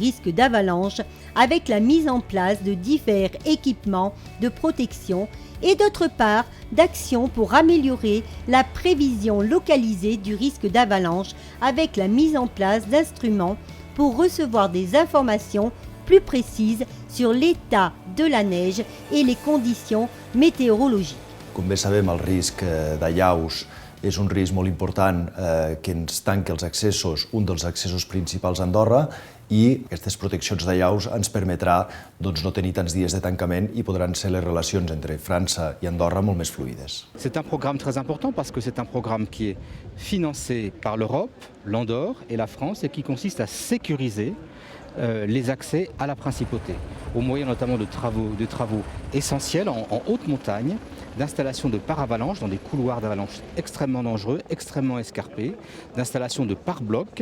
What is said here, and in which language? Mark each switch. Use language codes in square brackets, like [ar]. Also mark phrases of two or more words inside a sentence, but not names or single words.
[fr] risque d'avalanche avec la mise en place de divers équipements de protection et d'autre part, d'actions pour améliorer la prévision localisée du risque d'avalanche avec la mise en place d'instruments pour recevoir des informations plus précises sur l'état de la neige et les conditions météorologiques. [ca] Com bé sabem, el risc d'allaus és un risc molt important que ens tanqui els accessos, un dels accessos principals a Andorra, i aquestes proteccions d'allaus ens permetrà no tenir tants dies de tancament i podran ser les relacions entre França i Andorra molt més fluides. [fr] C'est un programme très important parce que c'est un programme qui est financé par l'Europe, l'Andorre et la France et qui consiste à sécuriser les accès à la principauté, au moyen notamment de travaux essentiels en haute montagne, d'installation de paravalanches dans des couloirs d'avalanche extrêmement dangereux, extrêmement escarpés, d'installation de pare-blocs.